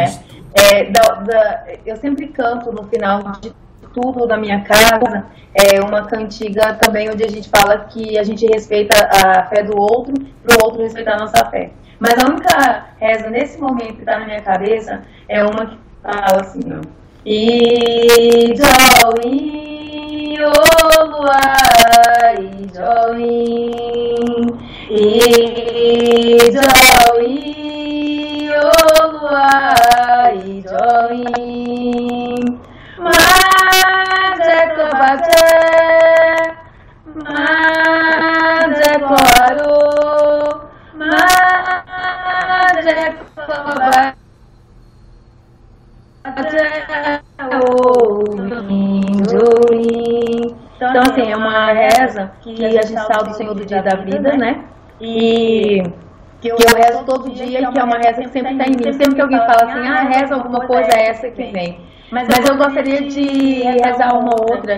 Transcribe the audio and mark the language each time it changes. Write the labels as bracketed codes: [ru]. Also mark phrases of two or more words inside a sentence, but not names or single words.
[pt] Eu sempre canto no final de tudo da minha casa, uma cantiga também onde a gente fala que a gente respeita a fé do outro, para o outro respeitar a nossa fé. Mas a única reza nesse momento que está na minha cabeça é uma que fala assim, ó. [yo] Ijoin, Olua, Ijoin, Ijoin, Olua, Ijoin, Majekobate, Majekoro, Majekobate. [pt] Então, assim, é uma reza que a gente salva o Senhor do dia da vida, né? E que eu rezo todo dia e que é uma reza que sempre está em mim. Sempre que alguém fala assim, reza alguma coisa, é essa que vem. Mas eu gostaria de rezar uma outra.